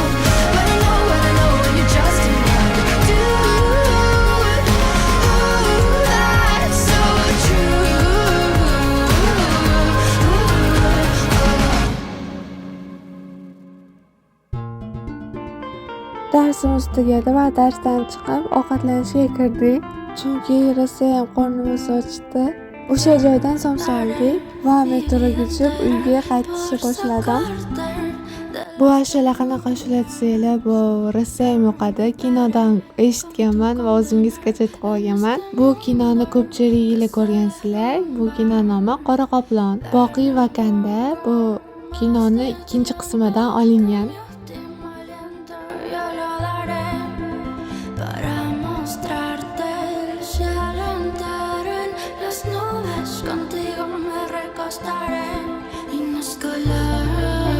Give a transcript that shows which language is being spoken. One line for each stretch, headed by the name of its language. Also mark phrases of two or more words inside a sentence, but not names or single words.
English: But I know what I know, and you're just another dude. Ooh, that's so true.
Uzbek: Darsimiz tugadi va darsdan chiqib ovqatlanishga kirdik. Chunki rosayam qornimiz ochdi. O'sha joydan somsa oldik va metroga tushib uyga qaytishni boshladim. Bu ashula qanaqa ashula desanglar, bu rosayam yoqadi. Kinodan eshitganman va o'zingizgacha aytib olganman. Bu kinoni ko'pchiliginglar ko'rgansizlar. Bu kino nomi Qora qoplon. Boqiy Vakanda bu kinoni ikkinchi qismidan olingan.
Spanish: Yo lo daré para mostrarte el cielo entero. En las nubes contigo me recostaré y nos colaré.